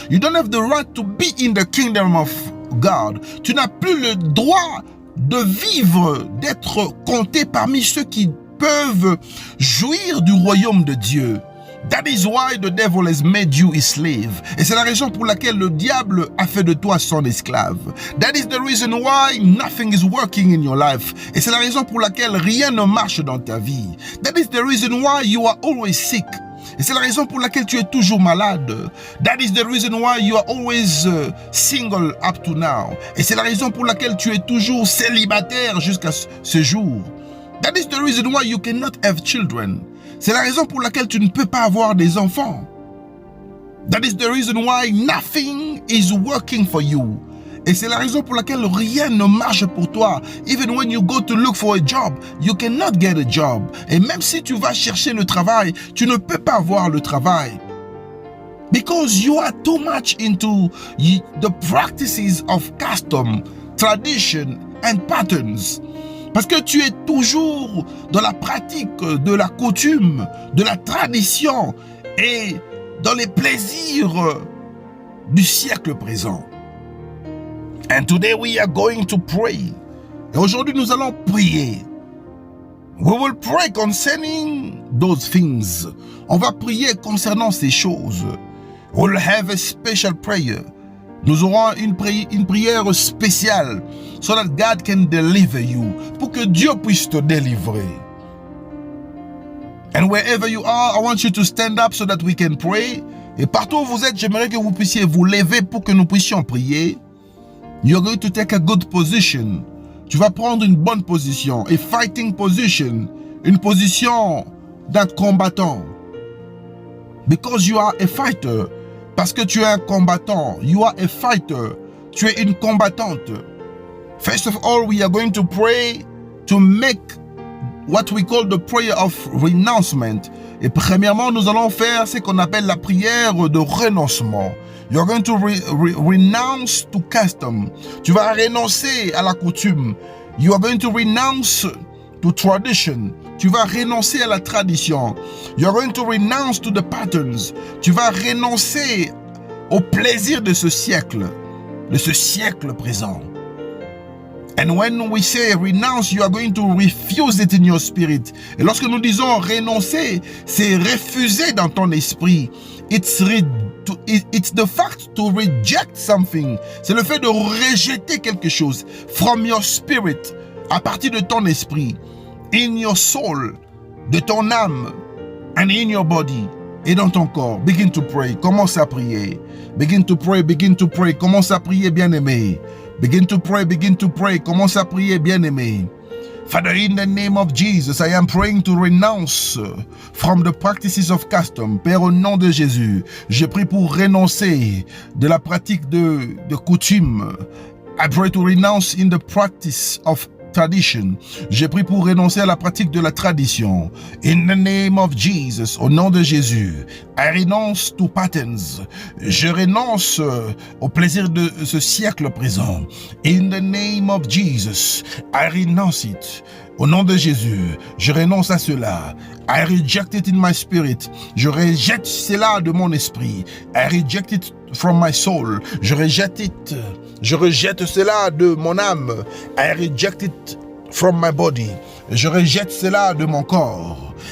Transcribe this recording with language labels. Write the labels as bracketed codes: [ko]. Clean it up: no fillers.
[en] You don't have the right to be in the kingdom of God. [fr] Tu n'as plus le droit de vivre, d'être compté parmi ceux qui peuvent jouir du royaume de Dieu. [en] That is why the devil has made you a slave. [fr] Et c'est la raison pour laquelle le diable a fait de toi son esclave. [en] That is the reason why nothing is working in your life. [fr] Et c'est la raison pour laquelle rien ne marche dans ta vie. [en] That is the reason why you are always sick. [fr] Et c'est la raison pour laquelle tu es toujours malade. [en] That is the reason why you are always single up to now. [fr] Et c'est la raison pour laquelle tu es toujours célibataire jusqu'à ce jour. [en] That is the reason why you cannot have children. [fr] C'est la raison pour laquelle tu ne peux pas avoir des enfants. [en] That is the reason why nothing is working for you. [fr] Et c'est la raison pour laquelle rien ne marche pour toi. [en] Even when you go to look for a job, you cannot get a job. [fr] Et même si tu vas chercher le travail, tu ne peux pas avoir le travail. [en] Because you are too much into the practices of custom, tradition and patterns. [fr] Parce que tu es toujours dans la pratique de la coutume, de la tradition et dans les plaisirs du siècle présent. [en] And today we are going to pray. [fr] Et aujourd'hui nous allons prier. [en] We will pray concerning those things. [fr] On va prier concernant ces choses. [en] We'll have a special prayer. [fr] Nous aurons une prière spéciale [en] so that God can deliver you. [fr] Pour que Dieu puisse te délivrer. [en] And wherever you are, I want you to stand up so that we can pray. [fr] Et partout où vous êtes, j'aimerais que vous puissiez vous lever pour que nous puissions prier. [en] You're going to take a good position. [fr] Tu vas prendre une bonne position, [en] a fighting position, [fr] une position d'un combattant. [en] Because you are a fighter. [fr] Parce que tu es un combattant. [en] You are a fighter. [fr] Tu es une combattante. [en] First of all, we are going to pray to make what we call the prayer of renouncement. [fr] Et premièrement, nous allons faire ce qu'on appelle la prière de renoncement. [en] You're going to renounce to custom. [fr] Tu vas renoncer à la coutume. [en] You are going to renounce to tradition. [fr] Tu vas renoncer à la tradition. [en] You're going to renounce to the patterns. [fr] Tu vas renoncer au plaisir de ce siècle présent. [en] And when we say renounce, you are going to refuse it in your spirit. [fr] Et lorsque nous disons renoncer, c'est refuser dans ton esprit. [en] It's the fact to reject something. [fr] C'est le fait de rejeter quelque chose. [en] From your spirit, [fr] à partir de ton esprit. [en] In your soul, [fr] de ton âme. [en] And in your body, [fr] et dans ton corps. [en] Begin to pray. [fr] Commence à prier. [en] Begin to pray, begin to pray. [fr] Commence à prier, bien-aimé. [en] Begin to pray, begin to pray. [fr] Commence à prier, bien-aimé. [en] Father, in the name of Jesus, I am praying to renounce from the practices of custom. [fr] Père, au nom de Jésus, je prie pour renoncer de la pratique de coutume. [en] I pray to renounce in the practice of tradition. [fr] Je prie pour renoncer à la pratique de la tradition. [en] In the name of Jesus, [fr] au nom de Jésus, [en] I renounce to patterns. [fr] Je renonce au plaisir de ce siècle présent. [en] In the name of Jesus, I renounce it. [fr] Au nom de Jésus, je renonce à cela. [en] I reject it in my spirit. [fr] Je rejette cela de mon esprit. [en] I reject it from my soul. [fr] Je rejette cela de mon âme. [en] I reject it from my body. [fr] Je rejette cela de mon corps.